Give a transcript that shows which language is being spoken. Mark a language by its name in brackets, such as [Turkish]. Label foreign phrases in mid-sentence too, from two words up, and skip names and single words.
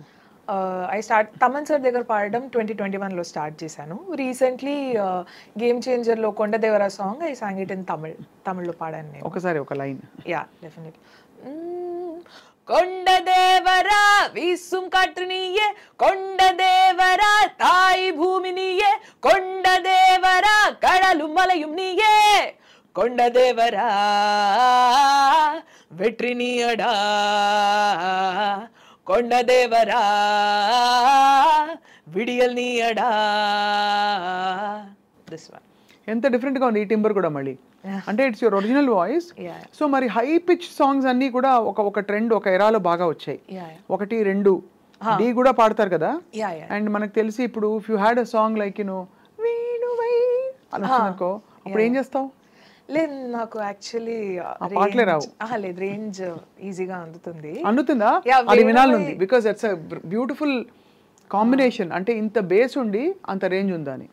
[Telugu] తమన్ సార్ దగ్గర పాడడం 2021లో స్టార్ట్ చేశాను. రీసెంట్లీ గేమ్ చేంజర్లో కొండదేవరా సాంగ్ [English] I sang it in [Telugu] తమిళ్లో పాడాను నేను. ఒకసారి ఒక లైన్. [English] Yeah, definitely. [Tamil] కొండదేవరా వీసుం కాற்று நீயே, కొండదేవరా தாய் பூமி நீயே, కొండదేవరా கடலும் மலையும் நீயே, కొండదేవరా வெற்றி நீயடா, கொண்டதேவரா விடியல் நீயடா. [English] this one [Telugu] ఎంత డిఫరెంట్గా ఉంది ఈ టింబర్ కూడా మళ్ళీ. అంటే [English] it's your original voice. Yeah. [Telugu] సో మరి [English] high pitch songs [Telugu] అన్నీ కూడా ఒక ట్రెండ్ ఒక ఎరాలో బాగా వచ్చాయి. [English] Yeah. [Telugu] 1, 2 డి కూడా పాడతారు కదా. [English] Yeah, yeah. [Telugu] అండ్ మనకు తెలిసి ఇప్పుడు [English] if you had a song like [Telugu] వేణువై అని వచ్చిందనుకో అప్పుడు ఏం చేస్తావు? లేదు, నాకు యాక్చువల్లీ పాటలే రావు. లేదు, రేంజ్ ఈజీగా అందుతుంది. అందుతుందా? [English] Yeah, [Telugu] అది వేణువై- [English] వినాలంది because it's a beautiful combination. [Telugu] అంటే ఇంత బేస్ ఉండి అంత రేంజ్ ఉందా అని.